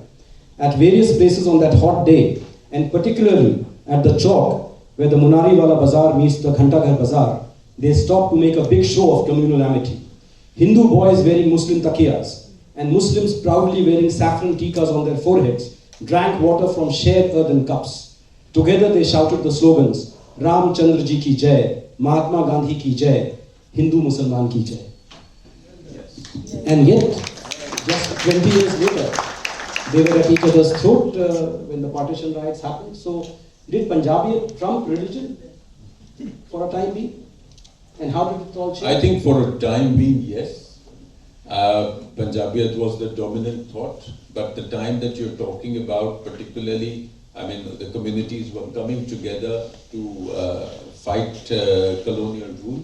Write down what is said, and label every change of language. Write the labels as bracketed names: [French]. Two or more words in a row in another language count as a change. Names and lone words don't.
[English] At various places on that hot day, and particularly at the Chowk, where the Munariwala Bazaar meets the Ghantaghar Bazaar, they stopped to make a big show of communal amity. Hindu boys wearing Muslim takiyas, and Muslims proudly wearing saffron tikas on their foreheads, drank water from shared earthen cups. Together they shouted the slogans, [Hindi] राम चंद्र जी की जय, महात्मा गांधी की जय, हिंदू मुसलमान की जय. [English] And yet, just 20 years later, they were at each other's throat when the partition riots happened. So, did Punjabi trump religion for a time being? And how did it all change? I think for a time being, yes. Punjabiyat was the dominant thought, but the time that you're talking about, particularly, I mean, the communities were coming together to fight colonial rule.